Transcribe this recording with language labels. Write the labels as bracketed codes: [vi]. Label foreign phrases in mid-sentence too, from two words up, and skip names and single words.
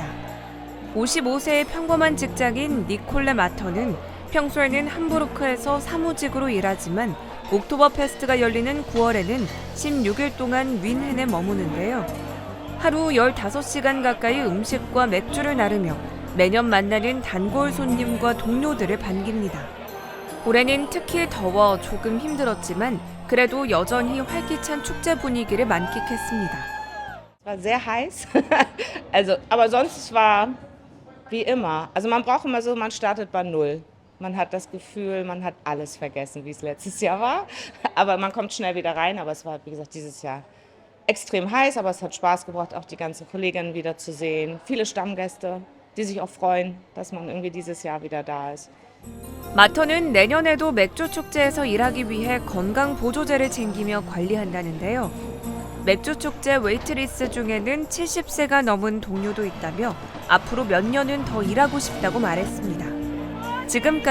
[ko] 55세의 평범한 직장인 니콜레 마터는 평소에는 함부르크에서 사무직으로 일하지만 옥토버페스트가 열리는 9월에는 16일 동안 윈헨에 머무는데요. 하루 15시간 가까이 음식과 맥주를 나르며 매년 만나는 단골 손님과 동료들을 반깁니다. 올해는 특히 더워 조금 힘들었지만 그래도 여전히 활기찬 축제 분위기를 만끽했습니다. [de] Es war sehr heiß, aber sonst war wie immer. Also man braucht immer so, man startet bei Null. Man hat das Gefühl, man hat alles vergessen, wie es letztes Jahr war. Aber man kommt schnell wieder rein. Aber es war, wie gesagt, dieses Jahr extrem heiß. Aber es hat Spaß gebracht, auch die ganzen Kolleginnen wieder zu sehen. Viele Stammgäste, die sich auch freuen, dass man irgendwie dieses Jahr wieder da ist. [ko] 마터는 내년에도 맥주 축제에서 일하기 위해 건강 보조제를 챙기며 관리한다는데요. 맥주 축제 웨이트리스 중에는 70세가 넘은 동료도 있다며 앞으로 몇 년은 더 일하고 싶다고 말했습니다.